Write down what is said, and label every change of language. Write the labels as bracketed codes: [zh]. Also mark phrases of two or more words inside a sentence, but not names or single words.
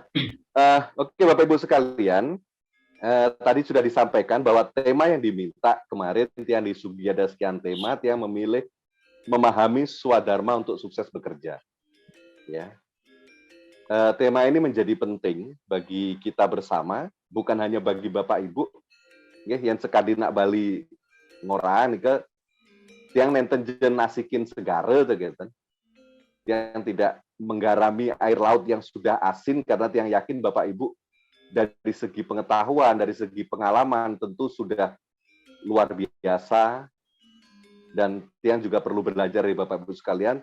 [id] Oke, Bapak Ibu sekalian, tadi sudah disampaikan bahwa tema yang diminta kemarin, Tiang di Sugiada sekian tema, Tiang memilih memahami swadharma untuk sukses bekerja. Ya. Tema ini menjadi penting bagi kita bersama, bukan hanya bagi Bapak Ibu, ya, yang sekali [ban] nak Bali ngoran ke Tiang nenten jen nasikin segara [id] gitu, yang tidak menggarami air laut yang sudah asin, karena Tiang yakin Bapak Ibu dari segi pengetahuan, dari segi pengalaman tentu sudah luar biasa, dan Tiang juga perlu belajar dari Bapak Ibu sekalian.